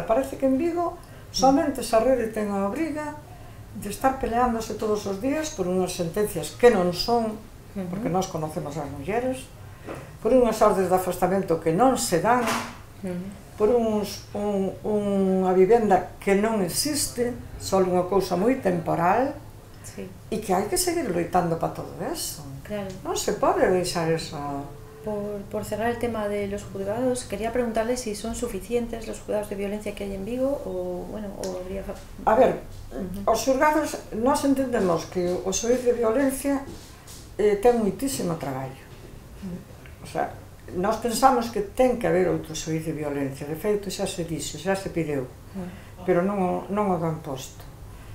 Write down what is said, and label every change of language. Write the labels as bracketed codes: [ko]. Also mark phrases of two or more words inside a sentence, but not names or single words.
[gl] Parece que en Vigo somente esa rede ten a obriga de estar peleándose todos os días por unhas sentencias que non son, porque nós conocemos as mulleres, por unhas ordes de afastamento que non se dan, por unha vivenda que non existe, só unha cousa moi temporal, e que hai que seguir loitando para todo eso. Non se pode deixar eso. [es] Por cerrar el tema de los juzgados, quería preguntarle si son suficientes los juzgados de violencia que hay en Vigo, o habría... [gl] A ver, os juzgados, nós entendemos que o xuíz de violencia ten moitísimo traballo. [es] O sea, [gl] nós pensamos que ten que haber outro xuíz de violencia, de feito xa se dixo, xa se pideu, pero non o dan posto.